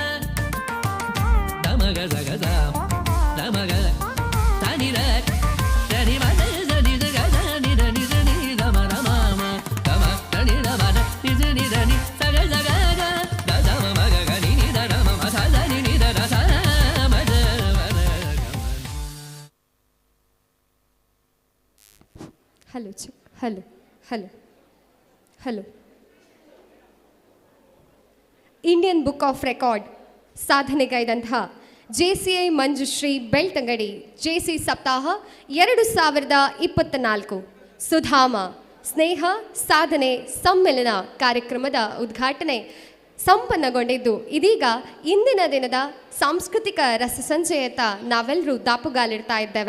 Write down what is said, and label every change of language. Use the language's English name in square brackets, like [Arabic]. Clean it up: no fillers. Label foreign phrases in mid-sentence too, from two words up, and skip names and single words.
[English] ದಮಗ ಸಗ ಸಾ ದಮಗ ತನಿ ದ ಧನಿ ಮದ ಧನಿ ಸಗ ಧನಿ ಧನಿ ಧನಿ ದ ಮದ ಮಾಮ ದಮ ಧನಿ ದ ಮದ ನಿ ಧನಿ ಧನಿ ಸಗ ಸಗ ಗ ದ ದಮ ಮಗ ಗ ನಿ ನಿ ದ ದ ಮ ಸ ಧನಿ ನಿ ದ ದ ಸ ಮದ ಮದ hello hello hello hello [Kannada] ಇಂಡಿಯನ್ ಬುಕ್ ಆಫ್ ರೆಕಾರ್ಡ್ ಸಾಧನೆಗೈದಂತಹ JCI ಮಂಜುಶ್ರೀ ಬೆಳ್ತಂಗಡಿ JC ಸಪ್ತಾಹ 2024 ಸುಧಾಮ ಸ್ನೇಹ ಸಾಧನೆ ಸಮ್ಮೇಳನ ಕಾರ್ಯಕ್ರಮದ ಉದ್ಘಾಟನೆ ಸಂಪನ್ನಗೊಂಡಿದ್ದು ಇದೀಗ ಇಂದಿನ ದಿನದ ಸಾಂಸ್ಕೃತಿಕ ರಸಸಂಚಯತ ನಾವೆಲ್ಲರೂ ದಾಪುಗಾಲಿಡ್ತಾ ಇದ್ದೇವೆ.